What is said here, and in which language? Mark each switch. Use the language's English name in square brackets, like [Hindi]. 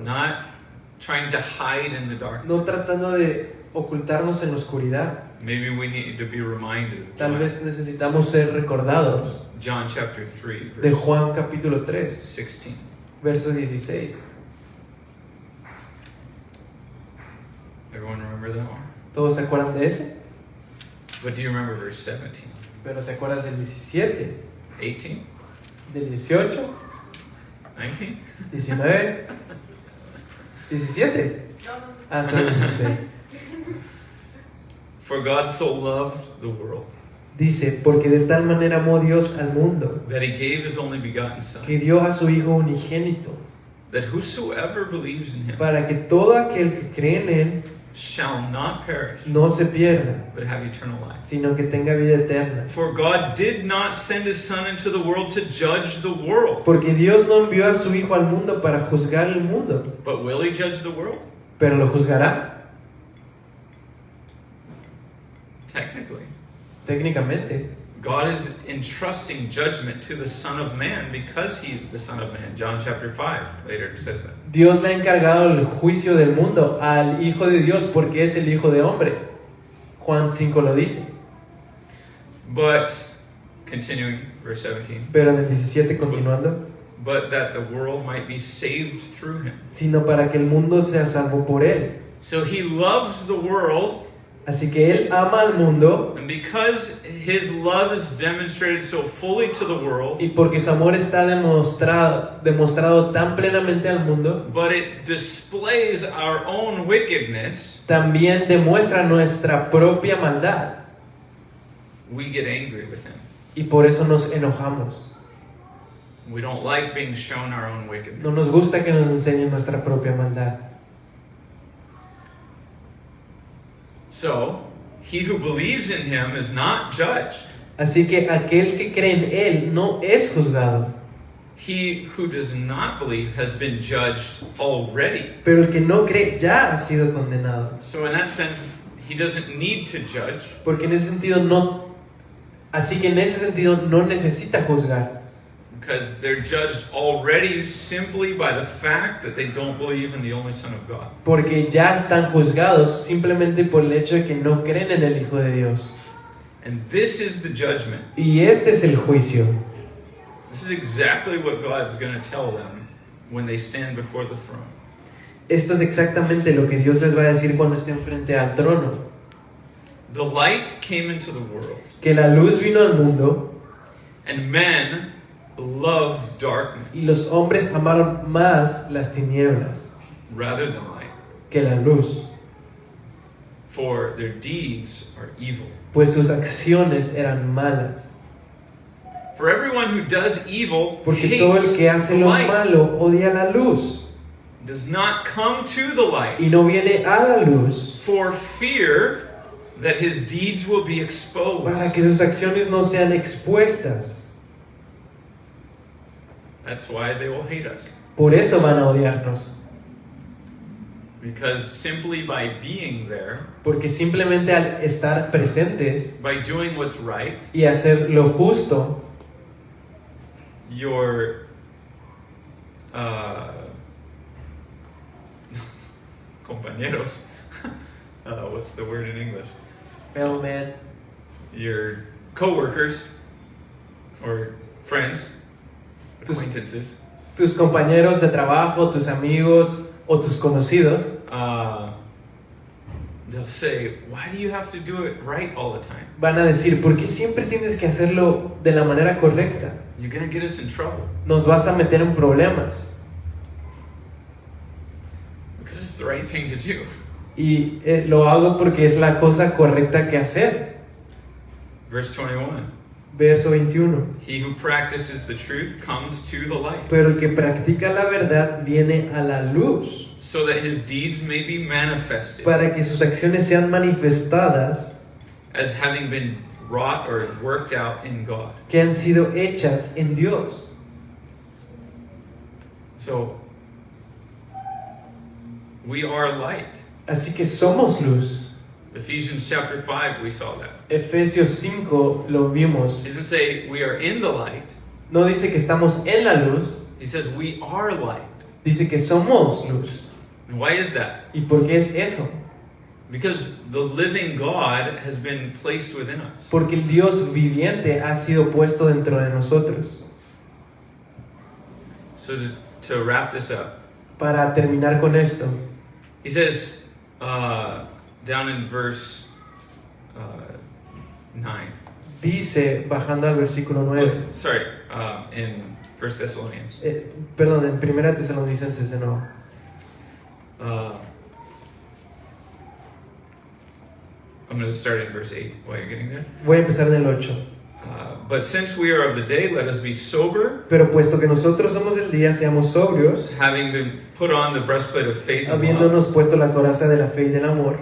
[English] not trying to hide in the dark. [Spanish] no tratando de ocultarnos en la oscuridad. [English] Maybe we need to be reminded. [Spanish] Tal vez necesitamos ser recordados [English] John chapter 3, [Spanish] de [English] verse [Spanish] Juan capítulo 3, [English] 16. [Spanish] verso 16. [English] Everyone remember that one? [Spanish] ¿Todos se acuerdan de ese? [English] But do you remember verse 17? [Spanish] Pero ¿te acuerdas del 17? [English] 18? [Spanish] ¿Del 18? [English] 19? [Spanish] 19, 17, hasta el 16. [English] For God so loved the world [Spanish] Dice, porque de tal manera amó Dios al mundo, [English] that he gave his only begotten Son, [Spanish] que dio a su Hijo unigénito, [English] that whosoever believes in him [Spanish] para que todo aquel que cree en Él [English] shall not perish, [Spanish] no se pierda, [English] but have eternal life. [Spanish] sino que tenga vida eterna. [English] For God did not send his Son into the world to judge the world. [Spanish] Porque Dios no envió a su Hijo al mundo para juzgar el mundo, [English] But will he judge the world? [Spanish] pero lo juzgará [English] Technically. [Spanish] técnicamente. [English] God is entrusting judgment to the Son of Man because he's the Son of Man. John chapter 5 later says that. [Spanish] Dios le ha encargado el juicio del mundo al Hijo de Dios porque es el Hijo de hombre. Juan 5 lo dice. [English] But, continuing, verse 17, [Spanish] Pero en el 17 continuando, [English] but that the world might be saved through him. [Spanish] sino para que el mundo sea salvo por él. [English] So he loves the world, [Spanish] Así que él ama al mundo, [English] and because his love is demonstrated so fully to the world, [Spanish] y porque su amor está demostrado tan plenamente al mundo, [English] but it displays our own wickedness, [Spanish] también demuestra nuestra propia maldad. [English] we get angry with him. [Spanish] Y por eso nos enojamos. [English] We don't like being shown our own wickedness. [Spanish] No nos gusta que nos enseñen nuestra propia maldad. [English] So, he who believes in him is not judged. [Spanish] Así que aquel que cree en él no es juzgado. [English] He who does not believe has been judged already. [Spanish] Pero el que no cree ya ha sido condenado. [English] So in that sense, he doesn't need to judge [Spanish] Porque en ese sentido no. Así que en ese sentido no necesita juzgar. [English] because they're judged already simply by the fact that they don't believe in the only Son of God. [Spanish] Porque ya están juzgados simplemente por el hecho de que no creen en el Hijo de Dios. [English] And this is the judgment. [Spanish] Y este es el juicio. [English] This is exactly what God's going to tell them when they stand before the throne. [Spanish] Esto es exactamente lo que Dios les va a decir cuando estén frente al trono. [English] The light came into the world, [Spanish] Que la luz vino al mundo [English] and men loved darkness [Spanish] y los hombres amaron más las tinieblas [English] rather than light, [Spanish] que la luz, [English] for their deeds are evil. [Spanish] pues sus acciones eran malas. [English] For everyone who does evil [Spanish] Porque todo el [English] hates [Spanish] que hace [English] the [Spanish] lo [English] light, [Spanish] malo odia la luz [English] does not come to the light, [Spanish] y no viene a la luz [English] for fear that his deeds will be exposed. [Spanish] para que sus acciones no sean expuestas. [English] That's why they will hate us. [Spanish] Por eso van a odiarnos. [English] Because simply by being there, [Spanish] Porque simplemente al estar presentes [English] by doing what's right, [Spanish] y hacer lo justo, [English] your compañeros, what's the word in English? fellow man, Your co-workers or friends, acquaintances, [Spanish] tus compañeros de trabajo, tus amigos o tus conocidos, [English] they'll say, why do you have to do it right all the time? [Spanish] van a decir, ¿por qué siempre tienes que hacerlo de la manera correcta? [English] You're going to get us in trouble. [Spanish] Nos vas a meter en problemas. [English] Because it's the right thing to do. [Spanish] Y lo hago porque es la cosa correcta que hacer. [English] Verse 21. [Spanish] Verso 21. [English] He who practices the truth comes to the light, [Spanish] Pero el que practica la verdad viene a la luz, [English] so that his deeds may be manifested [Spanish] para que sus acciones sean manifestadas, [English] as having been wrought or worked out in God. [Spanish] que han sido hechas en Dios. [English] So, we are light. [Spanish] Así que somos luz. [English] Ephesians chapter 5, we saw that. [Spanish] Efesios 5 lo vimos. [English] It doesn't say we are in the light. [Spanish] No dice que estamos en la luz, [English] He says we are light. [Spanish] dice que somos luz. [English] And why is that? [Spanish] ¿Y por qué es eso? [English] Because the living God has been placed within us. [Spanish] Porque el Dios viviente ha sido puesto dentro de nosotros. [English] So to wrap this up, [Spanish] Para terminar con esto, [English] he says down in verse 9. [Spanish] dice, bajando al versículo 9, [English] Oh, sorry, in 1 Thessalonians. [Spanish] perdón, en 1 Tesalonicenses de nuevo. [English] I'm going to start in verse 8 while you're getting there. [Spanish] Voy a empezar en el 8. [English] But since we are of the day, let us be sober, [Spanish] Pero puesto que nosotros somos del día, seamos sobrios, [English] having been put on the breastplate of faith and love, [Spanish] habiéndonos puesto la coraza de la fe y del amor,